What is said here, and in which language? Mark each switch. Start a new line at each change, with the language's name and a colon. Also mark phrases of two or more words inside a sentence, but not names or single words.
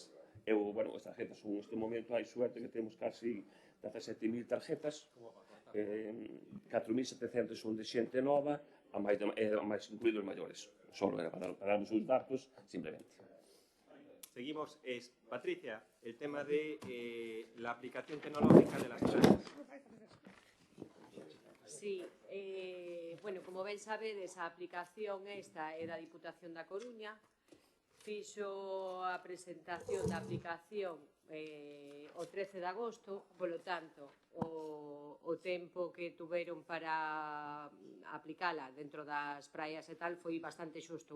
Galician: As tarxetas son neste momento, hai suerte que temos casi 17.000 tarjetas, 4.700 son de xente nova, a máis incluídos maiores. Solo era para darnos uns datos, simplemente. Seguimos. Patricia,
Spanish: el tema de la aplicación tecnológica de las playas. Sí,
Galician: como ben sabedes, a aplicación esta é da Diputación da Coruña. Fixo a presentación da aplicación o 13 de agosto, polo tanto, o tempo que tuveron para aplicala dentro das praias e tal foi bastante xusto.